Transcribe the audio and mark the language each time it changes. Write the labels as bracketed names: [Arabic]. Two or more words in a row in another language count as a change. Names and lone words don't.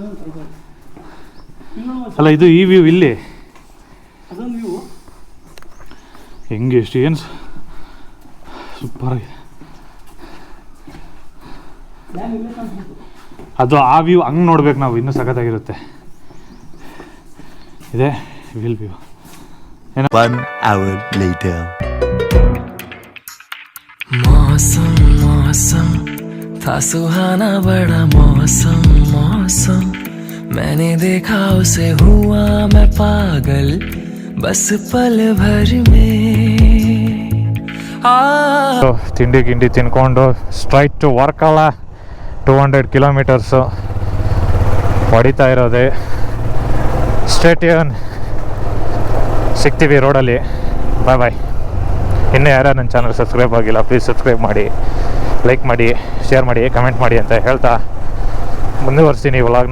[Kannada] ಅಲ್ಲ ಇದು ಈ ವ್ಯೂ ಇಲ್ಲಿ ಹೆಂಗೆ ಎಷ್ಟು ಏನು ಸೂಪರಾಗಿದೆ ಅದು. ಆ ವ್ಯೂ ಹಂಗೆ ನೋಡ್ಬೇಕು ನಾವು, ಇನ್ನೂ ಸಖತ್ತಾಗಿರುತ್ತೆ. ಇದೆ ವಿಲ್ ವ್ಯೂ. [English] 1 hour later. [Hindi] मौसम था सुहाना बड़ा मौसम मैंने देखा उसे हुआ मैं पागल बस पल भर में [Kannada] ತಿಂಡಿ ಗಿಂಡಿ ತಿನ್ಕೊಂಡು [English] straight to [Kannada] ವಾರ್ಕಳ 200 kilometers ಹೊಡಿತಾ ಇರೋದೆ. ಸ್ಟ್ರೇಟ್ ಸಿಗ್ತೀವಿ ರೋಡಲ್ಲಿ. ಬಾಯ್. ಇನ್ನೂ ಯಾರು ನನ್ನ ಚಾನಲ್ ಸಬ್ಸ್ಕ್ರೈಬ್ ಆಗಿಲ್ಲ, ಪ್ಲೀಸ್ ಸಬ್ಸ್ಕ್ರೈಬ್ ಮಾಡಿ, ಲೈಕ್ ಮಾಡಿ, ಶೇರ್ ಮಾಡಿ, ಕಮೆಂಟ್ ಮಾಡಿ ಅಂತ ಹೇಳ್ತಾ ಮುಂದುವರಿಸ್ತೀನಿ ವ್ಲಾಗ್ನ.